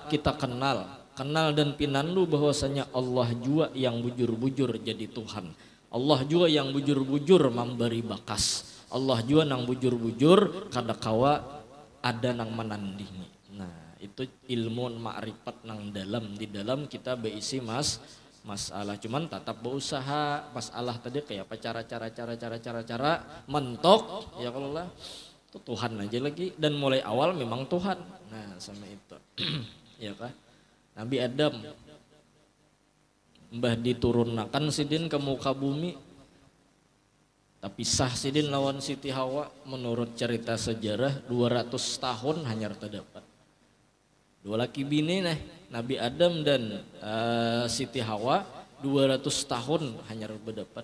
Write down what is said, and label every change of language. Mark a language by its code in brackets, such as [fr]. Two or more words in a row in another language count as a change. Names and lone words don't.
[id] Kita kenal dan pinandu bahwasanya Allah juga yang bujur-bujur jadi Tuhan. Allah juga yang bujur-bujur memberi bakas. [bjn] Allah juga nang bujur-bujur kada kawa ada nang menandingi. [id] Nah, itu ilmu ma'rifat nang di dalam kita berisi masalah. Cuman tetap berusaha masalah tadi kayak apa cara mentok ya kalau lah itu Tuhan aja lagi, dan mulai awal memang Tuhan. Nah, sama itu. Ya kan? Nabi Adam mbah diturunkan sidin ke muka bumi. Tapi sah sidin lawan Siti Hawa menurut cerita sejarah 200 tahun hanya terdapat. Dua laki bini nih, Nabi Adam dan Siti Hawa 200 tahun hanya berdapat.